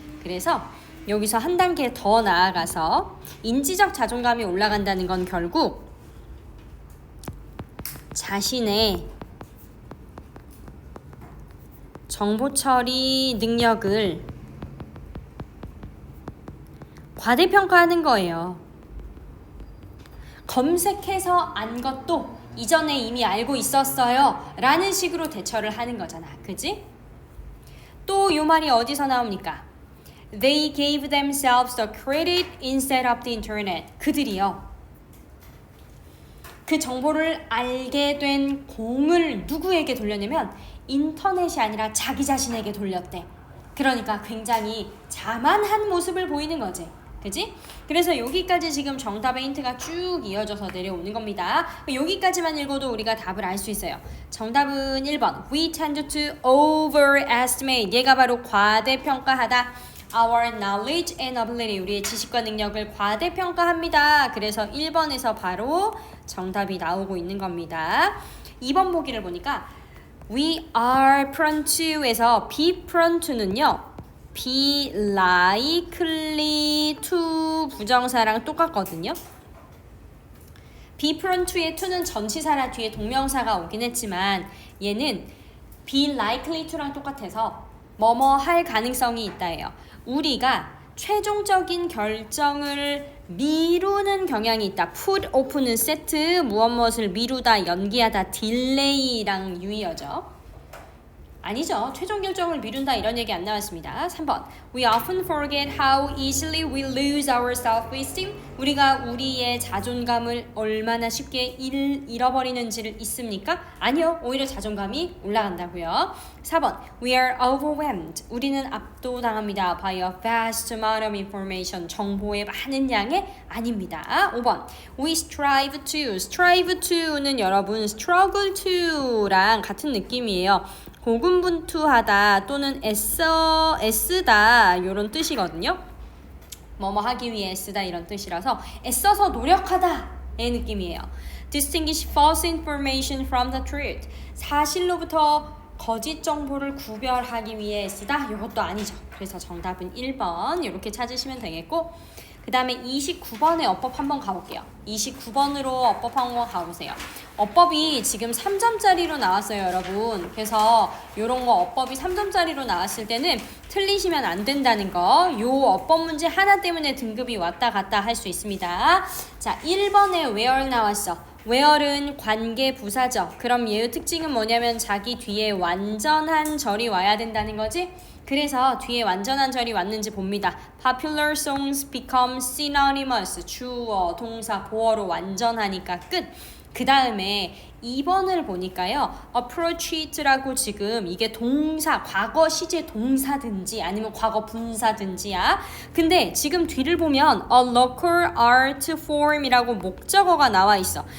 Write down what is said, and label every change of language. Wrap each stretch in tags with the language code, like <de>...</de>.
<ko>그래서 여기서 한 단계 더 나아가서 인지적 자존감이 올라간다는 건 결국 자신의 정보 처리 능력을 과대평가하는 거예요. 검색해서 안 것도 이전에 이미 알고 있었어요 라는 식으로 대처를 하는 거잖아. 그지? 또 이 말이 어디서 나옵니까?</ko> <en>They gave themselves the credit instead of the internet.</en> <ko>그들이요. 그 정보를 알게 된 공을 누구에게 돌렸냐면 인터넷이 아니라 자기 자신에게 돌렸대. 그러니까 굉장히 자만한 모습을 보이는 거지. 그지? 그래서 여기까지 지금 정답의 힌트가 쭉 이어져서 내려오는 겁니다. 여기까지만 읽어도 우리가 답을 알 수 있어요. 정답은 1번.</ko> <en>We tend to overestimate.</en> <ko>얘가 바로 과대평가하다.</ko> <en>Our knowledge and ability.</en> <ko>우리의 지식과 능력을 과대평가합니다. 그래서 1번에서 바로 정답이 나오고 있는 겁니다. 2번 보기를 보니까</ko> <en>We are prone to</en> <ko>에서 be prone to는요. be likely to 부정사랑 똑같거든요. be prone to의 to는 전치사라 뒤에 동명사가 오긴 했지만 얘는 be likely to랑 똑같아서 뭐뭐 할 가능성이 있다예요. 우리가 최종적인 결정을 미루는 경향이 있다. put off는 세트, 무엇을 미루다, 연기하다, delay랑 유의어죠. 아니죠. 최종 결정을 미룬다 이런 얘기 안 나왔습니다. 3번.</ko> <en>We often forget how easily we lose our self-esteem.</en> <ko>우리가 우리의 자존감을 얼마나 쉽게 잃어버리는지를 있습니까? 아니요. 오히려 자존감이 올라간다고요. 4번.</ko> <en>We are overwhelmed.</en> <ko>우리는 압도당합니다.</ko> <en>By a vast amount of information.</en> <ko>정보의 많은 양에 아닙니다.</ko> <en>5번. We strive to.</en> <ko>strive to는 여러분 struggle to랑 같은 느낌이에요. 고군분투하다 또는 애쓰다 이런 뜻이거든요. 뭐뭐 하기 위해 애쓰다 이런 뜻이라서 애써서 노력하다의 느낌이에요.</ko> <en>Distinguish false information from the truth.</en> <ko>사실로부터 거짓 정보를 구별하기 위해 애쓰다 이것도 아니죠. 그래서 정답은 1번 이렇게 찾으시면 되겠고 그 다음에 29번의 어법 한번 가볼게요. 29번으로 어법 한번 가보세요. 어법이 지금 3점짜리로 나왔어요, 여러분. 그래서 이런 거 어법이 3점짜리로 나왔을 때는 틀리시면 안 된다는 거. 요 어법 문제 하나 때문에 등급이 왔다 갔다 할 수 있습니다. 자, 1번에 where 나왔어. where은 관계 부사죠. 그럼 얘의 특징은 뭐냐면 자기 뒤에 완전한 절이 와야 된다는 거지. 그래서 뒤에 완전한 절이 왔는지 봅니다.</ko> <en>Popular songs become synonymous.</en> <ko>주어, 동사, 보어로 완전하니까 끝. 그 다음에 2번을 보니까요. approach it라고 지금 이게 동사, 과거 시제 동사든지 아니면 과거 분사든지야. 근데 지금 뒤를 보면</ko> <en>a local art form</en> <ko>이라고 목적어가 나와 있어.</ko>